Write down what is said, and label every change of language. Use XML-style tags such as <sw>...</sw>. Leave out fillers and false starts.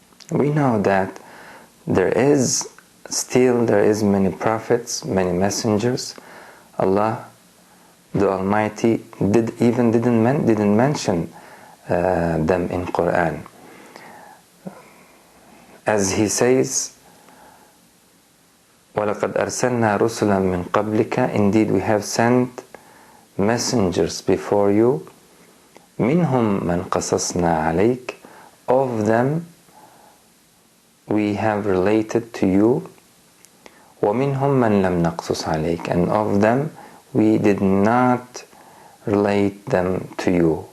<en>We know that there is many prophets, many messengers. Allah the Almighty didn't mention them in Quran. As He says,</en> <ar>وَلَقَدْ أَرْسَلْنَا رُسُلًا مِّن قَبْلِكَ.</ar> <en>Indeed, we have sent messengers before you.</en> <ar>مِنْهُمْ مَنْ قَصَصْنَا عَلَيْكَ.</ar> <en>Of them we have related to you.</en> <ar>وَمِنْهُمْ مَنْ لَمْ نَقْصُصْ عَلَيْكَ.</ar> <en>And of them we did not relate them to you.</en>